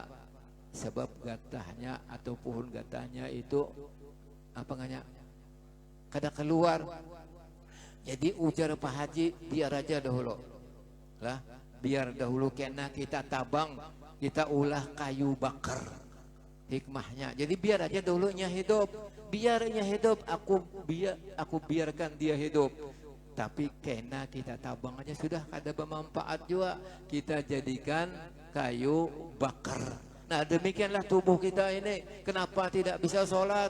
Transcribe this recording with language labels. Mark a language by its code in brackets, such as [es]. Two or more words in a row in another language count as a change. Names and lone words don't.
[bjn] Sebab gatahnya atau pohon gatahnya itu apa nganya? Kada keluar. Jadi ujar Pak Haji, biar aja dahulu lah, biar dahulu kena kita tabang, kita ulah kayu bakar. Hikmahnya, jadi biar aja dahulunya hidup, biarnya hidup, aku biarkan dia hidup. Tapi kena kita tabang aja sudah kada bermanfaat juga, kita jadikan kayu bakar. [id] Nah, demikianlah tubuh kita ini. Kenapa tidak bisa sholat?